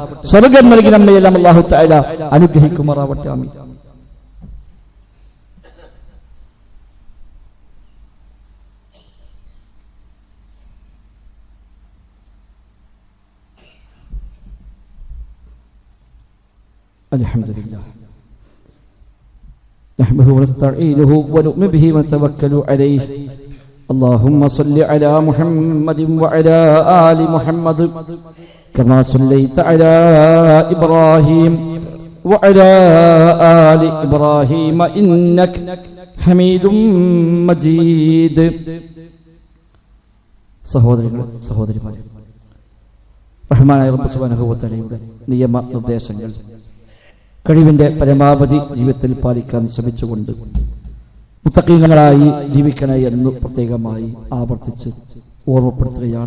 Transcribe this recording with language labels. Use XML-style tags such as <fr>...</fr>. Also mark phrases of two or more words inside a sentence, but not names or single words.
<ml>സ്വർഗം നൽകി നമ്മയെല്ലാം</ml> <ar>الله تعالى</ar> <ml>അനുഗ്രഹിക്കുമാറാവട്ടെ.</ml> <ar>آمين الحمد لله نحمده ونستعينه ونؤمن به ونتوكل عليه. اللهم صل على محمد وعلى آل محمد كما صليت على إبراهيم وعلى آل إبراهيم إنك حميد مجيد.</ar> <ml>സഹോദരിമാരെ, റഹ്മാനായ റബ്ബ്</ml> <ar>سبحانه وتعالى</ar> <ml>നിയമ നിർദ്ദേശങ്ങൾ കഴിവിന്റെ പരമാവധി ജീവിതത്തിൽ പാലിക്കാൻ ശ്രമിച്ചുകൊണ്ട് മുത്തഖീങ്ങളായി ജീവിക്കണേ എന്ന് പ്രത്യേകമായി ആവർത്തിച്ച് ഓർമ്മപ്പെടുത്തുകയാണ്.</ml>